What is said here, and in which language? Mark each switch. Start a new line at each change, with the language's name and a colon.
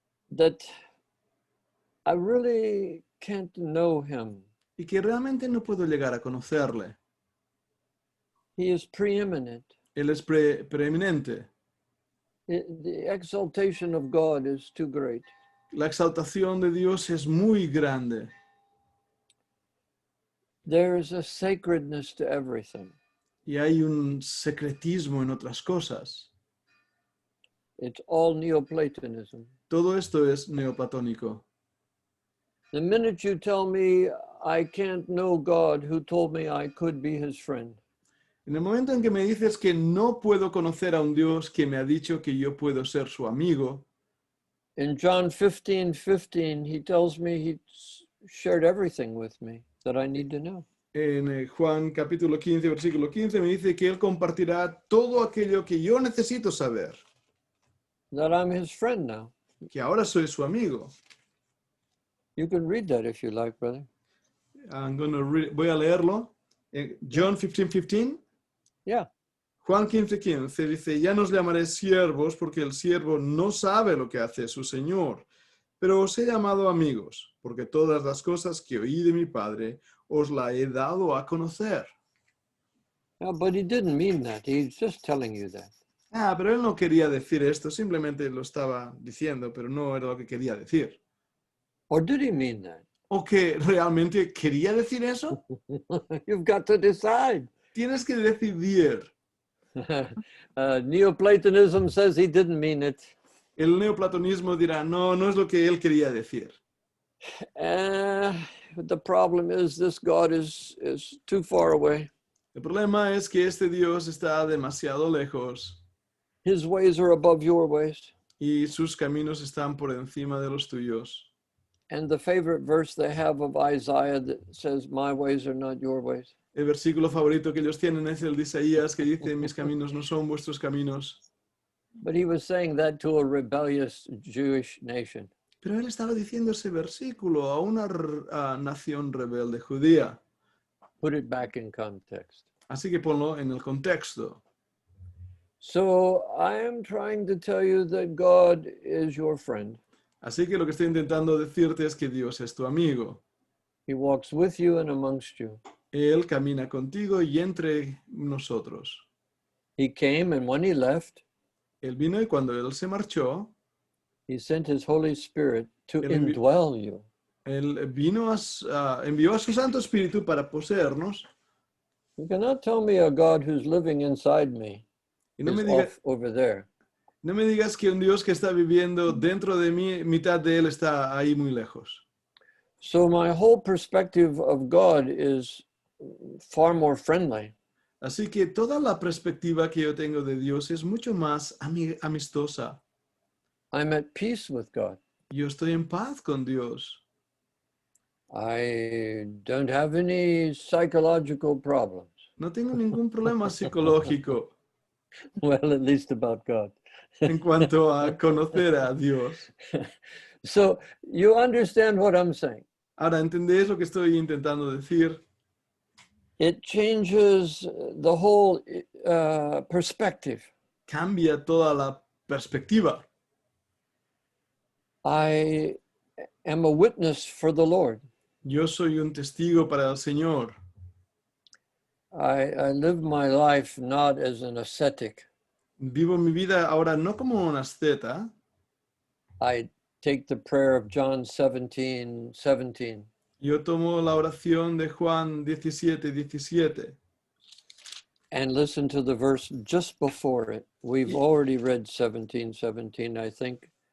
English: that I really can't know him.
Spanish: y que realmente no puedo llegar a conocerle.
English: He is preeminent.
Spanish: Él es preeminente.
English: The exaltation of God is too great.
Spanish: La exaltación de Dios es muy grande.
English: There is a sacredness to everything.
Spanish: Y hay un secretismo en otras cosas.
English: It's all Neoplatonism.
Spanish: Todo esto es neoplatónico.
English: The minute you tell me I can't know God who told me I could be his friend,
Spanish: En el momento en que me dices que no puedo conocer a un Dios que me ha dicho que yo puedo ser su amigo,
English: in John 15:15, he tells me he shared everything with me that I need to know.
Spanish: en Juan capítulo 15, versículo 15, me dice que Él compartirá todo aquello que yo necesito saber,
English: That I'm his friend now.
Spanish: que ahora soy su amigo.
English: You can read that if you like, brother.
Spanish: Voy a leerlo. John 15:15.
English: Yeah.
Spanish: Juan 15:15 dice, ya nos llamaré siervos porque el siervo no sabe lo que hace su Señor, pero os he llamado amigos, porque todas las cosas que oí de mi Padre os la he dado a conocer.
English: Yeah, but he didn't mean that. He's just telling you that.
Spanish: Pero él no quería decir esto, simplemente lo estaba diciendo, pero no era lo que quería decir.
English: Or did he mean that?
Spanish: ¿O que realmente quería decir eso?
English: You've got to decide.
Spanish: Tienes que decidir.
English: Neoplatonism says he didn't mean it.
Spanish: El neoplatonismo dirá, no, no es lo que él quería decir.
English: The problem is this God is too far away.
Spanish: El problema es que este Dios está demasiado lejos
English: His ways are above your ways.
Spanish: y sus caminos están por encima de los tuyos.
English: And the favorite verse they have of Isaiah that says, my ways are not your ways.
Spanish: El versículo favorito que ellos tienen es el de Isaías que dice, mis caminos no son vuestros caminos.
English: But he was saying that to a rebellious Jewish nation.
Spanish: Pero él estaba diciendo ese versículo a una nación rebelde judía.
English: Put it back in context.
Spanish: Así que ponlo en el contexto.
English: So I am trying to tell you that God is your friend.
Spanish: Así que lo que estoy intentando decirte es que Dios es tu amigo.
English: He walks with you and amongst you.
Spanish: Él camina contigo y entre nosotros.
English: He came, and when he left,
Spanish: Él vino y cuando Él se marchó,
English: he sent his Holy Spirit to
Spanish: Él envi-
English: indwell you.
Spanish: Él vino envió a su Santo Espíritu para poseernos.
English: You cannot tell me a God who's living inside me
Spanish: Y no
English: is
Spanish: me, diga-
English: off over there.
Spanish: no me digas que un Dios que está viviendo dentro de mí, mitad de Él está ahí muy lejos.
English: So my whole perspective of God is far more friendly.
Spanish: Así que toda la perspectiva que yo tengo de Dios es mucho más amistosa.
English: I'm at peace with God.
Spanish: Yo estoy en paz con Dios.
English: I don't have any psychological problems.
Spanish: No tengo ningún problema psicológico
English: Well, at least about God.
Spanish: en cuanto a conocer a Dios.
English: So you understand what I'm saying.
Spanish: Ahora, ¿entendéis lo que estoy intentando decir?
English: It changes the whole perspective.
Spanish: Cambia toda la perspectiva.
English: I am a witness for the Lord.
Spanish: Yo soy un testigo para el Señor.
English: I live my life not as an ascetic.
Spanish: Vivo mi vida ahora no como un asceta.
English: I take the prayer of John 17:17.
Spanish: Yo tomo la oración de Juan 17:17.
English: And listen to the verse just before it. We've already read 17:17, I think.